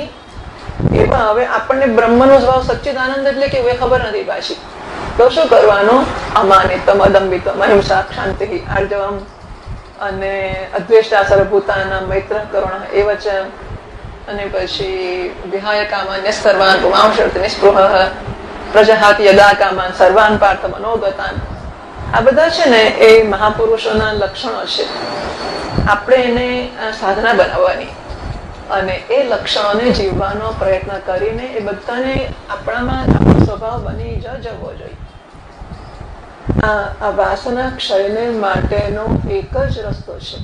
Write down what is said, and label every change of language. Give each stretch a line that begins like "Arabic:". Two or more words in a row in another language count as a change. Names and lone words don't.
Gujarati: એવા હવે આપણને બ્રહ્મનો સ્વભાવ સચ્ચિદાનંદ એટલે કે એ ખબર નથી પાછી. તો શું કરવાનું?
Sanskrit: અમાનિતમ અદંભિતમ અહિંસા ક્ષાંતિ આર્જવમ અને અદ્વેષ્ટા સર્વભૂતાનાં મૈત્ર કરુણ એવ ચ,
Gujarati: અને પછી
Sanskrit: વિહાય કામાન્ય સર્વાન પુમાંશર્થ નિસ્પૃહ પ્રજહાતિ યદા કામાન સર્વાન પાર્થ મનોગતાન.
Gujarati: આ બધા છે ને એ મહાપુરુષોના લક્ષણો છે. આપણે એને સાધના બનાવવાની અને એ લક્ષણોને જીવવાનો પ્રયત્ન કરીને એ બધાને આપણામાં આપણો સ્વભાવ બની જવો જોઈએ. આ વાસના ક્ષયને માટેનો એક જ રસ્તો છે.